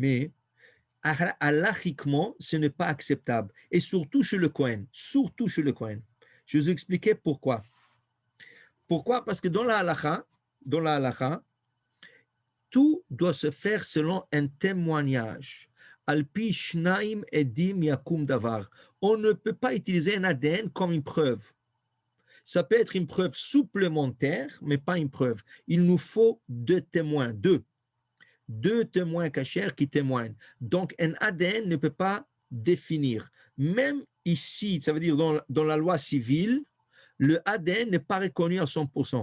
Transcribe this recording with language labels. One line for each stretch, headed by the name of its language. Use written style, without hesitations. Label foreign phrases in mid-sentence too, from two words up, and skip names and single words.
French: Mais halachiquement, ce n'est pas acceptable. Et surtout chez le Kohen. Surtout chez le Kohen. Je vais vous expliquer pourquoi. Pourquoi? Parce que dans la halakha, tout doit se faire selon un témoignage.
Hebrew: על פי שניים עדים יקום דבר.
French: On ne peut pas utiliser un ADN comme une preuve. Ça peut être une preuve supplémentaire, mais pas une preuve. Il nous faut deux témoins, deux témoins cachers qui témoignent. Donc, un ADN ne peut pas définir. Même ici, ça veut dire dans la loi civile, le ADN n'est pas reconnu à 100%.